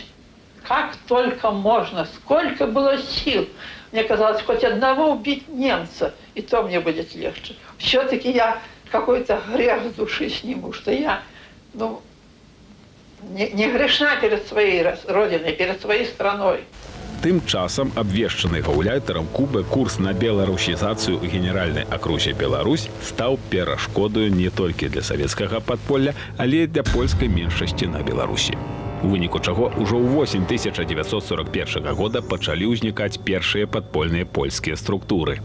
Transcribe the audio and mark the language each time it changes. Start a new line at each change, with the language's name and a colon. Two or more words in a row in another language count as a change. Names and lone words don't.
Russian: Как только можно, сколько было сил. Мне казалось, хоть одного убить немца, и то мне будет легче. Все-таки я какой-то грех с души сниму, что я не грешна перед своей родиной, перед своей страной.
Belarusian: Тым часам абвешчаны гаўляйтарам Кубы курс на беларусізацыю генеральнай акрузе Беларусь стаў перашкодаю не толькі для савецкага падполля, але і для польскай меншасці на Беларусі. У выніку чаго ўжо ўвосень 1941 года пачалі ўзнікаць першыя падпольныя польскія структуры.